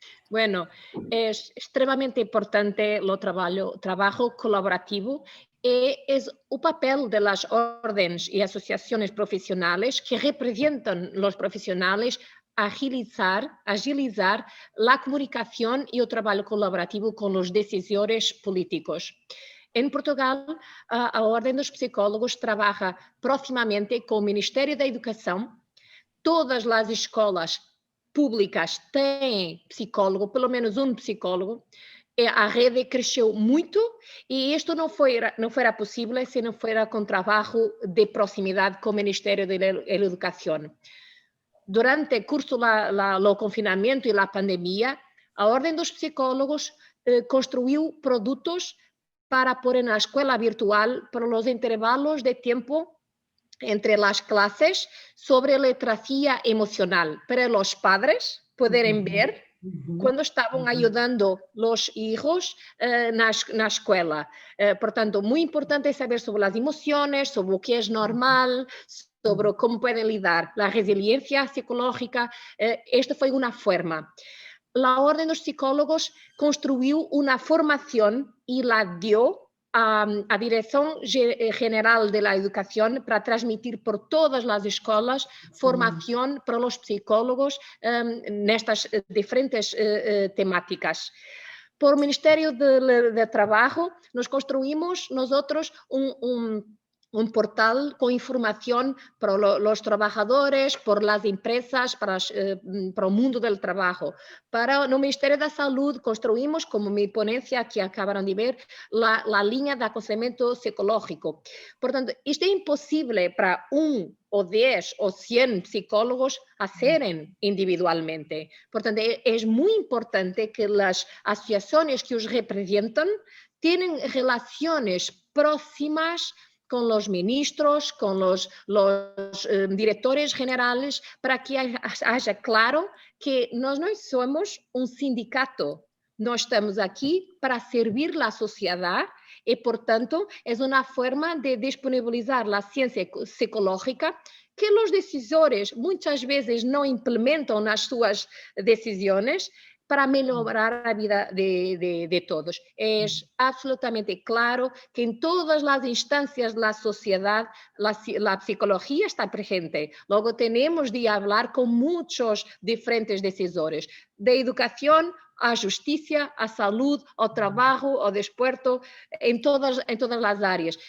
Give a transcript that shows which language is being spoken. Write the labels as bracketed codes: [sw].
[es] Bueno, es extremadamente importante el trabajo colaborativo y es un papel de las órdenes y asociaciones profesionales que representan los profesionales agilizar la comunicación y el trabajo colaborativo con los decisores políticos. [pt] En Portugal, a Ordem dos Psicólogos [es] trabaja [pt] próximamente com o Ministério da Educação. Todas as escolas públicas têm psicólogo, pelo menos um psicólogo. A rede cresceu muito e isto não fora possível se não fosse com trabalho de proximidade com o Ministério da Educação. Durante o curso do confinamento e a pandemia, a Ordem dos Psicólogos construiu produtos para pôr na escola virtual para os intervalos de tempo entre as classes sobre literacia emocional, para os padres poderem ver quando estavam ajudando os filhos na escola. Portanto, muito importante saber sobre as emoções, sobre o que é normal, sobre como podem lidar, a resiliência psicológica. Esta foi uma forma. [es] La Orden de los Psicólogos construyó una formación y la dio a Dirección General de la Educación para transmitir por todas las escuelas formación para los psicólogos en estas diferentes temáticas. Por Ministerio de Trabajo nos construimos nosotros un portal con información para los trabajadores, por las empresas, para el mundo del trabajo. Para el Ministerio de Salud construimos, como mi ponencia que acabaron de ver, la línea de aconselhamento psicológico. Por tanto, esto es imposible para 1 o 10 o 100 psicólogos hacerem individualmente. Por tanto, es muy importante que las asociaciones que os representan tienen relaciones próximas con los ministros, con los directores generales, para que haya claro que [pt] nós não somos um sindicato, nós estamos aqui para servir a sociedade e, portanto, é uma forma de disponibilizar a ciência psicológica que os decisores muitas vezes não implementam nas suas decisões para melhorar a vida de todos. [es] Es absolutamente claro que en todas las instancias de la sociedad la psicología está presente. Luego tenemos de hablar con muchos diferentes decisores, de educación a justicia, a salud, ao trabajo, ao desporto, en todas las áreas.